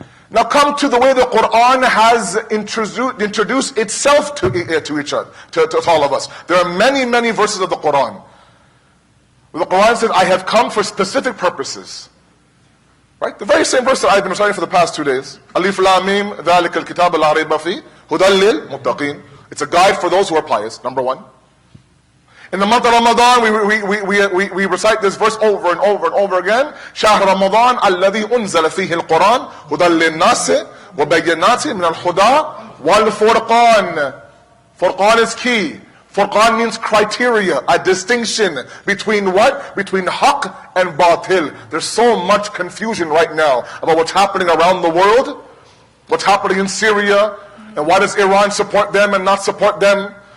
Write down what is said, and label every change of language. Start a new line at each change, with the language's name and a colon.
English: Now come to the way the Quran has introduced itself to each other, to all of us. There are many, many verses of the Quran. The Quran says, I have come for specific purposes. Right? The very same verse that I've been reciting for the past 2 days.
Arabic: Alif Lam Mim, ذَلِكَ الْكِتَابَ لَا رَيْبَ فِيهِ هُدًى لِلْمُتَّقِينَ.
English: It's a guide for those who are pious, number one. In the month of Ramadan, we recite this verse over and over and over again.
Arabic: شهر رمضان الذي أنزل فيه القرآن هدى للناس وبينات من الهدى والفرقان.
English: Furqan is key. Furqan means criteria, a distinction between what? Between haqq and batil. There's so much confusion right now about what's happening around the world, what's happening in Syria, and why does Iran support them and not support them?